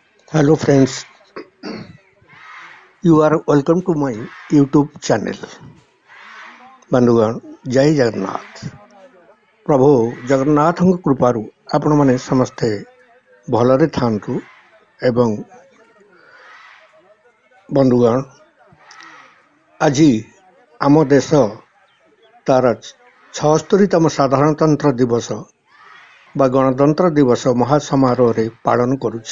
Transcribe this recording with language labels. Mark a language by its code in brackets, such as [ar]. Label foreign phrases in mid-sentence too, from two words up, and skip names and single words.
[en] Hello friends, you are welcome to my YouTube channel. [or] ବନ୍ଧୁଗଣ ଜୟ ଜଗନ୍ନାଥ। ପ୍ରଭୁ ଜଗନ୍ନାଥଙ୍କ କୃପାରୁ ଆପଣମାନେ ସମସ୍ତେ ଭଲରେ ଥାଆନ୍ତୁ ଏବଂ ବନ୍ଧୁଗଣ ଆଜି ଆମ ଦେଶ ତାର 76ତମ ସାଧାରଣତନ୍ତ୍ର ଦିବସ ବା ଗଣତନ୍ତ୍ର ଦିବସ ମହାସମାରୋହରେ ପାଳନ କରୁଛି।